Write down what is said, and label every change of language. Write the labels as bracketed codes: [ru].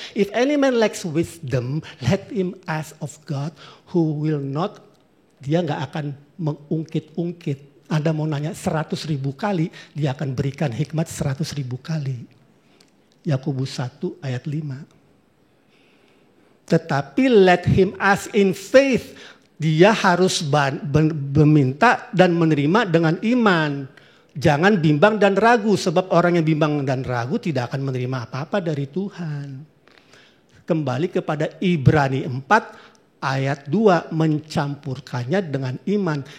[en] If any man lacks wisdom, let him ask of God who will not. [id] Dia gak akan mengungkit-ungkit. Anda mau nanya 100.000 kali, dia akan berikan hikmat 100.000 kali. Yakobus 1 ayat 5. [en] Tetapi let him ask in faith. [id] Dia harus meminta dan menerima dengan iman. Jangan bimbang dan ragu, sebab orang yang bimbang dan ragu tidak akan menerima apa-apa dari Tuhan. Kembali kepada Ibrani 4 ayat 2, mencampurkannya dengan iman.